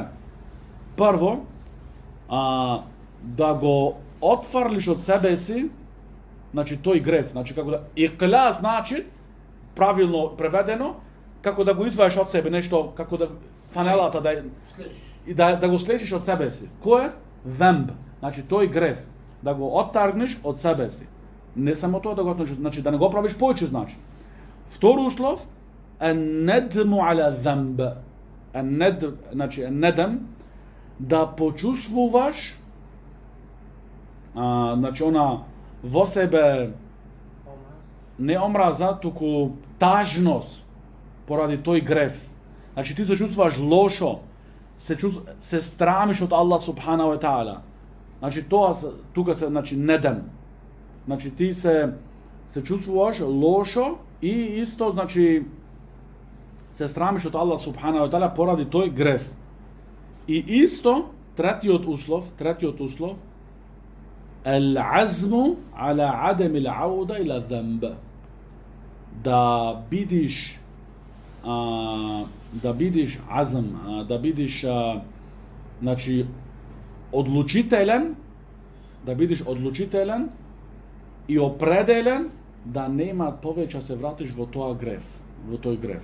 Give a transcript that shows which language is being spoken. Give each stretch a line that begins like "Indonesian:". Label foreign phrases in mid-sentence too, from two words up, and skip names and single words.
Macedonian: Прво, да го отфрлиш од себе си, значи тој греф, значи како да иqla значи правилно преведено, како да го извадиш од себе нешто, како да фанелата да го слежиш од себе си. Кој е? Замб, значи тој греф, да го оттаргнеш од себе си. Не само тоа да го оттаргнеш, значи да не го правиш повеќе, значи. Втор услов
Arabic: الندم على ذنب.
Macedonian: Значи недем да почувствуваш значи она во себе не омраза, туку тажност поради тој греф. Значи ти се чувствуваш лошо, се страмиш од
Arabic: الله سبحان وتعالى.
Macedonian: Значи тоа тука се значи недем. Значи ти се чувствуваш лошо и исто значи се страмиш од
Arabic: الله سبحان وتعالى
Macedonian: поради тој греф. И исто третиот услов
Arabic: العزم على عدم العودة إلى الذنب.
Macedonian: Да бидиш азм, да бидиш значи одлучителен, и определен да нема повеќе се вратиш во тој греф.